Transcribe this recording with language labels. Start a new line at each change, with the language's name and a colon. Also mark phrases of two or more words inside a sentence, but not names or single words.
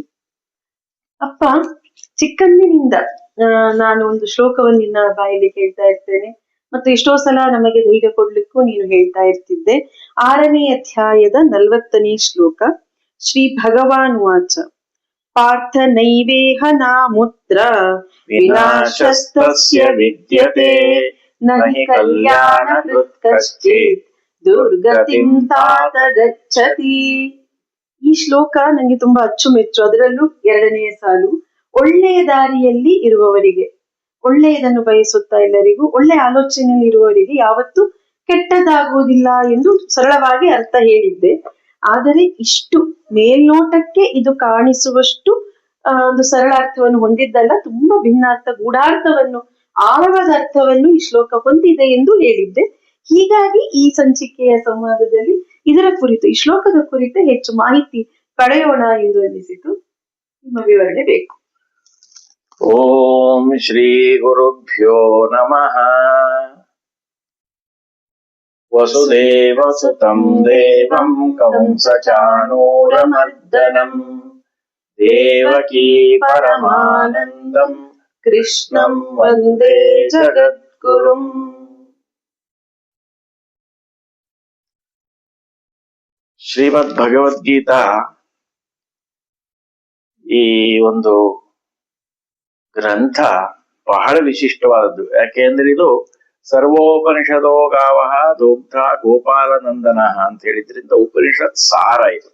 Kannada: ಅಪ್ಪ, ಚಿಕ್ಕಂದಿನಿಂದ ನಾನು ಒಂದು ಶ್ಲೋಕವನ್ನು ನಿನ್ನ ಬಾಯಲ್ಲಿ ಕೇಳ್ತಾ ಇರ್ತೇನೆ ಮತ್ತು ಎಷ್ಟೋ ಸಲ ನಮಗೆ ಧೈರ್ಯ ಕೊಡ್ಲಿಕ್ಕೂ ನೀನು ಹೇಳ್ತಾ ಇರ್ತಿದ್ದೆ. 6ನೇ ಅಧ್ಯಾಯದ 40ನೇ ಶ್ಲೋಕ.
Sanskrit: ಶ್ರೀ ಭಗವಾನ್ ವಾಚ ಪಾರ್ಥ ನೈವೇಹ ನಾಮುತ್ರ ವಿನಾಶಸ್ತಸ್ಯ ವಿದ್ಯತೆ ನಹಿ ಕಲ್ಯಾಣಕೃತ್ ಕಶ್ಚಿತ್ ದುರ್ಗತಿಂ ತಾತ ಗಚ್ಚತಿ.
Kannada: ಈ ಶ್ಲೋಕ ನಂಗೆ ತುಂಬಾ ಅಚ್ಚುಮೆಚ್ಚು. ಅದರಲ್ಲೂ 2ನೇ ಸಾಲು, ಒಳ್ಳೆಯ ದಾರಿಯಲ್ಲಿ ಇರುವವರಿಗೆ, ಒಳ್ಳೆಯದನ್ನು ಬಯಸುತ್ತಾ ಎಲ್ಲರಿಗೂ, ಒಳ್ಳೆ ಆಲೋಚನೆಯಲ್ಲಿ ಇರುವವರಿಗೆ ಯಾವತ್ತೂ ಕೆಟ್ಟದಾಗುವುದಿಲ್ಲ ಎಂದು ಸರಳವಾಗಿ ಅರ್ಥ ಹೇಳಿದ್ದೆ. ಆದರೆ ಇಷ್ಟು ಮೇಲ್ನೋಟಕ್ಕೆ ಇದು ಕಾಣಿಸುವಷ್ಟು ಒಂದು ಸರಳ ಅರ್ಥವನ್ನು ಹೊಂದಿದ್ದಲ್ಲ, ತುಂಬಾ ಭಿನ್ನಾರ್ಥ, ಗೂಢಾರ್ಥವನ್ನು, ಆಳವಾದ ಅರ್ಥವನ್ನು ಈ ಶ್ಲೋಕ ಹೊಂದಿದೆ ಎಂದು ಹೇಳಿದ್ದೆ. ಹೀಗಾಗಿ ಈ ಸಂಚಿಕೆಯ ಸಂವಾದದಲ್ಲಿ ಇದರ ಕುರಿತು, ಈ ಶ್ಲೋಕದ ಕುರಿತು ಹೆಚ್ಚು ಮಾಹಿತಿ ಪಡೆಯೋಣ ಎಂದು ಅನಿಸಿತು. ನಿಮ್ಮ ವಿವರಣೆ ಬೇಕು.
Sanskrit: ಓಂ ಶ್ರೀ ಗುರುಭ್ಯೋ ನಮಃ. ವಸುದೇವ ಸುತಂ ದೇವಂ ಕಂಸ ಚಾಣೂರಮರ್ದನಂ ದೇವಕೀ ಪರಮಾನಂದಂ ಕೃಷ್ಣಂ ವಂದೇ ಜಗದ್ಗುರುಂ.
Kannada: ಶ್ರೀಮದ್ ಭಗವದ್ಗೀತಾ ಈ ಒಂದು ಗ್ರಂಥ ಬಹಳ ವಿಶಿಷ್ಟವಾದದ್ದು. ಯಾಕೆಂದ್ರೆ ಇದು
Sanskrit: ಸರ್ವೋಪನಿಷದೋ ಗಾವಃ ದೋಗ್ಧ ಗೋಪಾಲನಂದನ
Kannada: ಅಂತ ಹೇಳಿದ್ರಿಂದ ಉಪನಿಷತ್ ಸಾರ ಇದು.